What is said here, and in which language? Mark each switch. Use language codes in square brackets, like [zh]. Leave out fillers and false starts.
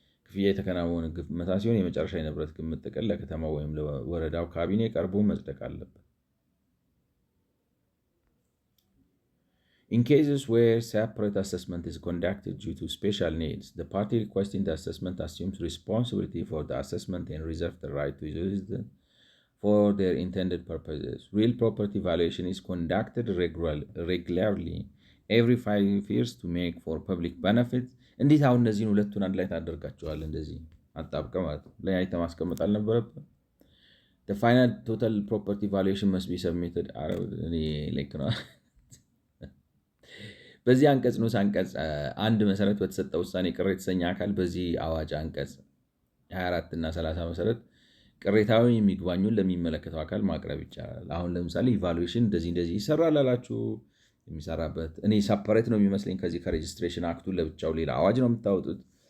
[am] ክፍያ የተከናወነ ግመታ ሲሆን የመጨረሻ የንብረት ግምት ጥቅል ለከተማው ወይም ለወረዳው ካቢኔ ቀርቦ መጽደቅ አለበት። [en] In cases where separate assessment is conducted due to special needs, the party requesting the assessment assumes responsibility for the assessment and reserves the right to use the for their intended purposes. Real property valuation is conducted regularly every 5 years to make for public benefit. [am] እንዴት አሁን እነዚህን ሁለቱን አንድ ላይ ታደርጋቸዋል? እንደዚህ አጣብቀ ማለት ነው። ለያይተ ማስቀመጥ አልነበረብህ? [en] The final total property valuation must be submitted. [am] እኔ ልክ ነው። በዚህ አንቀጽ ንዑስ አንቀጽ አንድ መሰረት በተሰጠ ውሳኔ ቅር የተሰኘ አካል በዚህ አዋጅ አንቀጽ 24 እና 30 መሰረት ቅሬታዊ የሚግባኙን ለሚመለከተው አካል ማቅረብ ይቻላል። አሁን ለምሳሌ ኢቫሉዌሽን እንደዚህ ይሰራል አላችሁ። የሚሰራበት እኔ ሰፐሬት ነው የሚመስለኝ ከዚህ ከሬጅስትሬሽን አክቱ ለብቻው ሌላ አዋጅ ነው የምታወጡት።